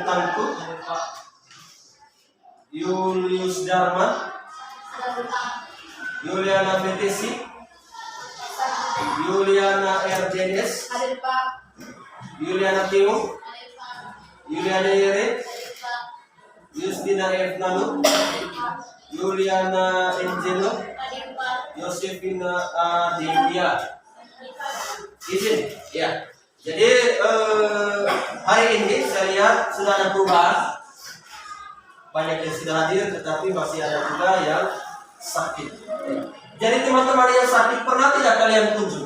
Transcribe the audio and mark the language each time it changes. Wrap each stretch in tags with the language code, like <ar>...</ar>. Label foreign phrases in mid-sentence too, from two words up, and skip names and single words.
<id>Tangku, Julius Dharma, Yuliana Petesi, Yuliana RJS, Yuliana Timo, Yuliana Yere, Justina F. Nanu, Yuliana Angelo, Yosefina Adivia. Izin, ya. Jadi hari ini saya lihat sudah ada perubahan. Banyak yang sudah hadir, tetapi masih ada juga yang sakit. Jadi teman-teman yang sakit pernah tidak kalian kunjung?</id>